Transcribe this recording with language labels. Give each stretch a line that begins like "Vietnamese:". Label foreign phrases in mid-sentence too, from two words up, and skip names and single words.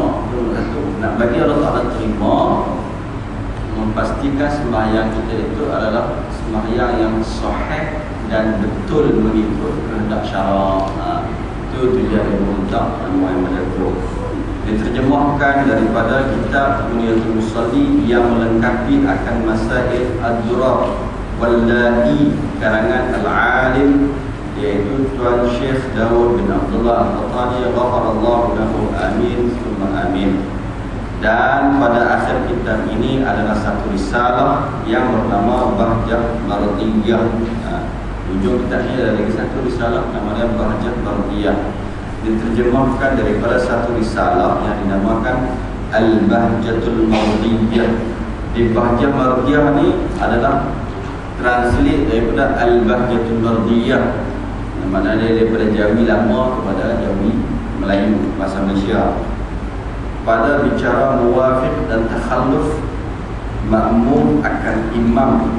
Malay: Nak bagi Allah Ta'ala terima, memastikan sembahyang kita itu adalah sembahyang yang sahih dan betul mengikut kehendak syarak. Itu tujuan yang mengutak yang menjatuh. Diterjemahkan daripada kitab Muniyatul Musalli yang melengkapi akan masail ad-durar wal-la'i karangan al-alim, iaitu Tuan Syekh Daud bin Abdullah Al-Qahtani,
Arabic: غفر الله له، آمين ثم آمين.
Malay: Dan pada akhir kitab ini adalah satu risalah yang bernama Bahjah Mardiyah. Ujung kitab ini ada lagi satu risalah namanya Bahjah Mardiyah, diterjemahkan daripada satu risalah yang dinamakan Al-Bahjatul Mardiyah. Di Bahjah Mardiyah ni adalah translate daripada Al-Bahjatul Mardiyah, mana dia daripada Jawi lama kepada Jawi Melayu, bahasa Malaysia. Pada bicara muwafiq dan takhalluf makmum akan imam.